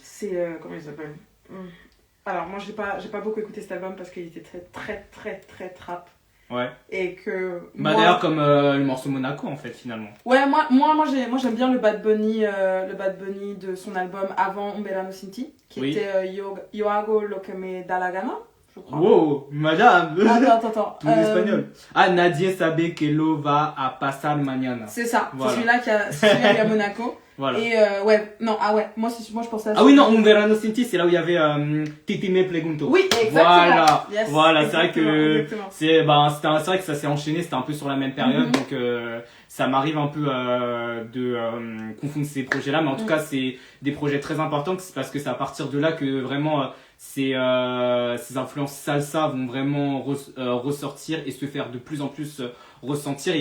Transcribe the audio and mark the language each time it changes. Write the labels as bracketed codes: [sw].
[fr] C'est comment il s'appelle Alors moi j'ai pas beaucoup écouté cet album parce qu'il était très trap. Et que d'ailleurs comme le morceau Monaco en fait finalement. Moi j'aime bien le Bad Bunny de son album avant Un Verano Sin Ti, qui était Yo hago lo que me da la gana, je crois. Wow, madame. Attends. Tout l'espagnol. [es] Nadie sabe que lo va a pasar mañana. [fr] C'est ça. Voilà. C'est celui-là qui a Monaco. Voilà. Et moi je pensais à ça. Ah oui, non, Un Verano Sin Ti, c'est là où il y avait Titi Me Pregunto. Oui, exactement. Voilà, c'est vrai que c'est vrai que ça s'est enchaîné, c'était un peu sur la même période, donc ça m'arrive un peu de confondre ces projets-là, mais en tout cas, c'est des projets très importants, parce que c'est à partir de là que vraiment ces influences salsa vont vraiment ressortir et se faire de plus en plus ressentir.